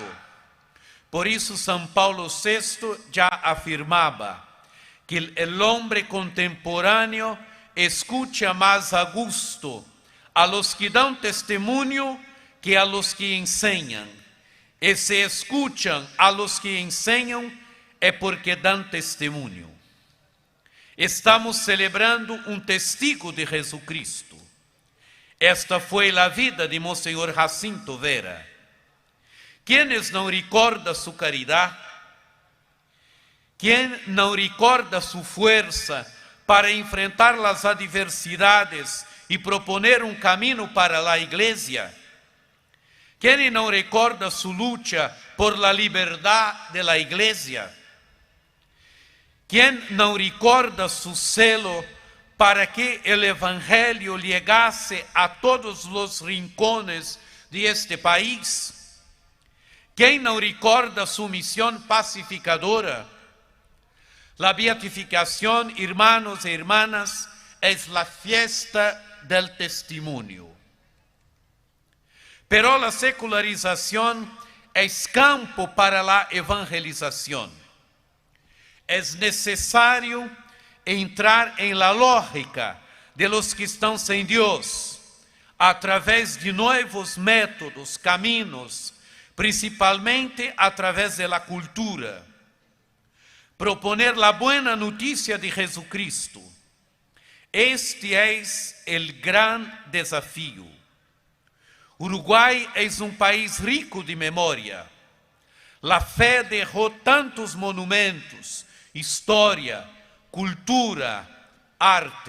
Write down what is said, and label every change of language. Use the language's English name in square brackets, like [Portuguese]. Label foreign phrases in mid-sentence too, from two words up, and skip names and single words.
[Spanish] Por eso San Paulo VI ya afirmaba que el hombre contemporáneo escucha más a gusto a los que dan testimonio que a los que enseñan. Y si escuchan a los que enseñan es porque dan testimonio. Estamos celebrando un testigo de Jesucristo. [Portuguese] Esta foi a vida de Monsenhor Jacinto Vera. Quem não recorda sua caridade? Quem não recorda sua força para enfrentar as adversidades e proponer um caminho para a igreja? Quem não recorda sua luta [Spanish] por la [Portuguese] liberdade [Spanish] de la [Portuguese] igreja? Quem não recorda seu celo [Spanish] para que el Evangelio llegase a todos los rincones de este país? ¿Quién no recuerda su misión pacificadora? La beatificación, hermanos y hermanas, es la fiesta del testimonio. Pero la secularización es campo para la evangelización. Es necesario entrar em la lógica de los que [Portuguese] estão sem Deus, através de [Spanish] novos métodos, caminhos, principalmente através de la cultura. Proponer la buena noticia de Jesucristo. Este es el gran desafío. Uruguay es un país rico de memoria. La fe dejó tantos monumentos, historia, cultura, arte.